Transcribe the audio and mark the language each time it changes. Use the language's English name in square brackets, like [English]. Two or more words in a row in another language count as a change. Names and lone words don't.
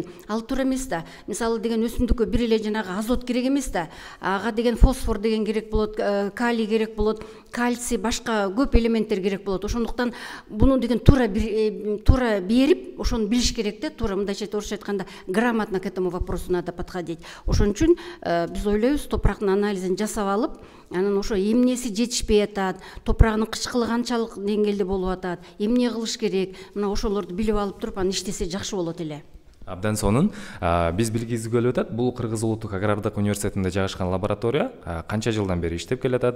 [Kyrgyz] Ал туура эмес да. Мисалы деген өсүмдүккө бир эле жанагы азот керек эмес да. Ага деген фосфор деген керек болот, калий керек болот, кальций, башка көп элементтер керек болот. Ошондуктан буну деген туура берип, ошону билиш керек да. Туура мындайча орусча айтканда, [Russian] грамотно к этому вопросу надо подходить. [Kyrgyz] Ошон үчүн биз ойлойбуз, топурактын анализин жасап алып, анан ошо эмнеси жетишпей атат, топурагынын кычкылы канчалык деңгээлде болуп атат, эмне кылыш керек, мына ошолорду билип алып туруп, аны иштесе жакшы болот эле. Абдан сонун. Биз билгибиз келип атат, бул Кыргыз Улуттук агрардык университетинде жайгашкан лаборатория канча жылдан бери иштеп келатат.